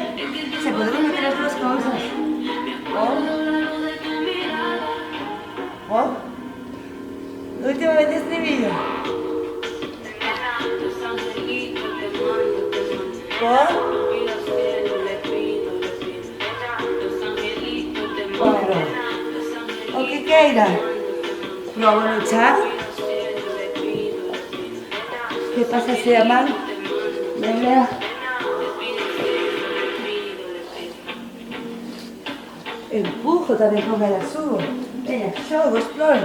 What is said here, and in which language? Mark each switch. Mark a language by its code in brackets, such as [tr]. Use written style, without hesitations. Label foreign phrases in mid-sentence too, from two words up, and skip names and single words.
[es] Se podrían meter las dos cosas. Oh, la última vez de estribillo. Otro. [gl] queira. Provo no chan. Que pasa se a man. [es] Venga. [gl] Empujo tamén con ela, subo. Veña, xogo, exploro.